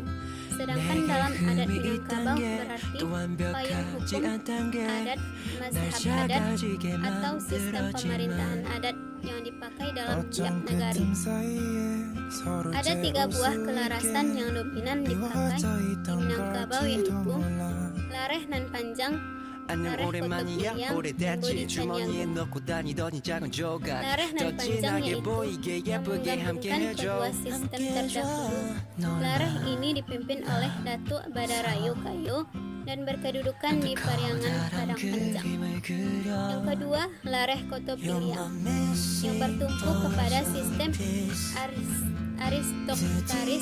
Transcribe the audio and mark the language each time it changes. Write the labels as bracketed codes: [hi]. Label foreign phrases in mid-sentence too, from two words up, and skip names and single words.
[id] Sedangkan dalam adat Minangkabau berarti payung hukum adat, mazhab adat, atau sistem pemerintahan adat yang dipakai dalam tiap negari. Ada 3 buah kelarasan yang dominan dipakai di Minangkabau, yaitu lareh nan panjang, lareh koto piliang, bodi canyago. Lareh nan panjang yaitu yang menggabungkan kedua sistem terdahulu. Lareh ini dipimpin oleh Datuk Badarayo Kayo dan berkedudukan di Pariangan Padang Panjang. Yang kedua, lareh koto piliang yang bertumpu kepada sistem aristokratis.